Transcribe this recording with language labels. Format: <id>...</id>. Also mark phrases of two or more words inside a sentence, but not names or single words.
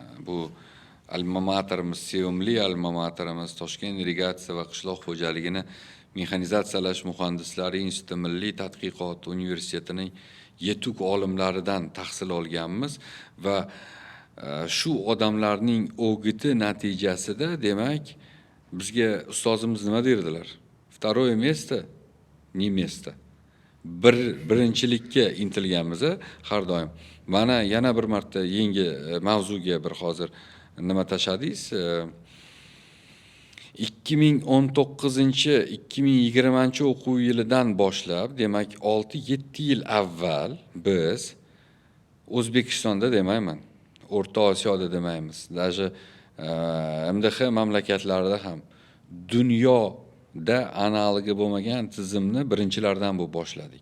<uz>Bu alma materimiz, sevimli alma materimiz Toshkent irrigatsiya va qishloq xo'jaligini mexanizatsiyalash muhandislari instituti Milliy tadqiqot universitetining yetuk olimlaridan tahsil olganmiz va shu odamlarning o'giti natijasida demak bizga ustozimiz nima derdilar?</uz> <ru>Второе место не место.</ru> <uz>Birinchilikka intilganmiz har doim. Mana yana bir marta yangi mavzuga bir hozir nima tashladingiz? 2019-2020 o'quv yilidan boshlab, demak 6-7 yil avval biz O'zbekistonda demayman, O'rta Osiyoda demaymiz, даже MDH mamlakatlarida ham dunyoda analogi bo'lmagan tizimni birinchilardan bu boshladik.</uz>